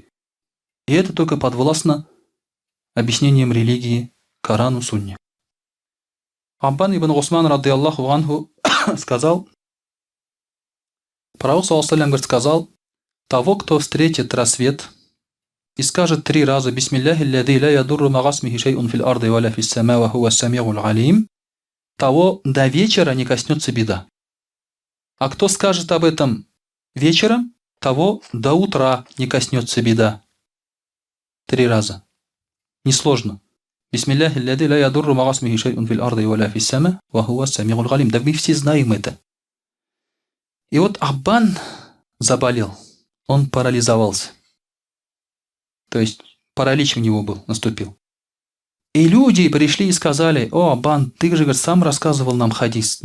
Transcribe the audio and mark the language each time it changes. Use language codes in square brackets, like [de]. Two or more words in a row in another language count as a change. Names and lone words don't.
[ru] И это только подвластно объяснениям религии, Корану, Сунне. Аббан ибн Усман, [ar] رضي الله عنه, [ru] сказал, пророк, говорит, сказал, того, кто встретит рассвет и скажет 3 раза [ar] «بسم الله الذي لا يضر مع اسمه شيء في الأرض ولا في السماء وهو السميع العليم», [ru] того до вечера не коснется беда. А кто скажет об этом вечером, того до утра не коснется беда. 3 раза. Несложно. [ar] بسم الله الذي لا يضر مع اسمه شيء في الأرض ولا في السماء وهو السميع العليم. [ru] Да мы все знаем это. И вот Аббан заболел. Он парализовался. То есть паралич у него был, наступил. И люди пришли и сказали: о, Аббан, ты же, говорит, сам рассказывал нам хадис.